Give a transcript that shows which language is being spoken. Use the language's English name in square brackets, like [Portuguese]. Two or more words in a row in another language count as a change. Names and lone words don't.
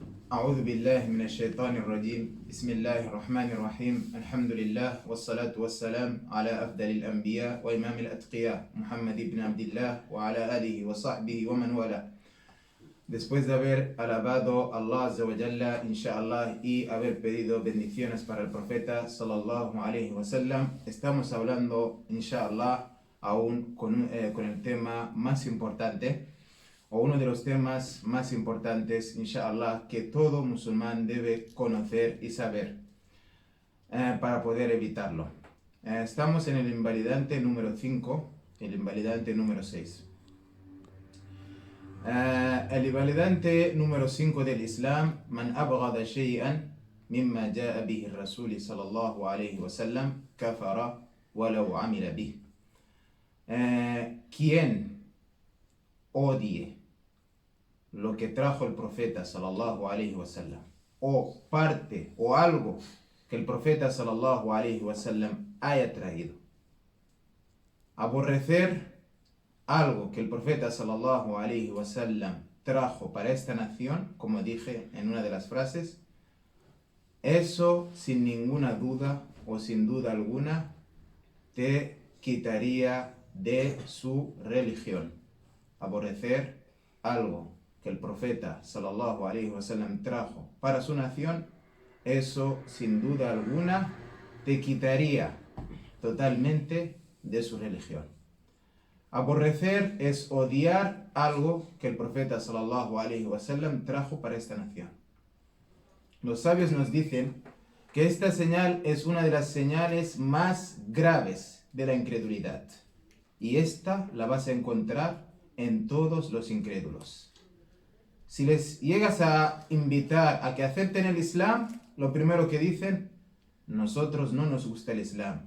[Arabic] أعوذ بالله من الشيطان الرجيم بسم الله الرحمن الرحيم الحمد لله والصلاة والسلام على أفضل الأنبياء وإمام الأتقياء محمد بن عبد الله وعلى آله وصحبه ومن والاه. [Spanish] Después de haber alabado a Allah [Arabic] عز وجل, [Spanish] inshallah, y haber pedido bendiciones para el profeta [Arabic] صلى الله عليه وسلم, [Spanish] estamos hablando, inshallah, aún con el tema más importante, o uno de los temas más importantes, inshallah, que todo musulmán debe conocer y saber para poder evitarlo. Estamos en el invalidante número 5, el invalidante número 6. El invalidante número 5 del Islam: [Arabic] من أبغض شيئا مما جاء به الرسول صلى الله عليه وسلم كفر ولو عمل به. [Spanish] Quien odie lo que trajo el profeta [Arabic] صلى الله عليه وسلم, [Spanish] o parte o algo que el profeta [Arabic] صلى الله عليه وسلم [Spanish] haya traído, aborrecer algo que el profeta [Arabic] صلى الله عليه وسلم [Spanish] trajo para esta nación, como dije en una de las frases, eso sin ninguna duda o sin duda alguna te quitaría de su religión. Aborrecer algo que el profeta [Arabic] صلى الله عليه وسلم [Spanish] trajo para su nación, eso sin duda alguna te quitaría totalmente de su religión. Aborrecer es odiar algo que el profeta [Arabic] صلى الله عليه وسلم [Spanish] trajo para esta nación. Los sabios nos dicen que esta señal es una de las señales más graves de la incredulidad, y esta la vas a encontrar en todos los incrédulos. Si les llegas a invitar a que acepten el Islam, lo primero que dicen: nosotros no nos gusta el Islam.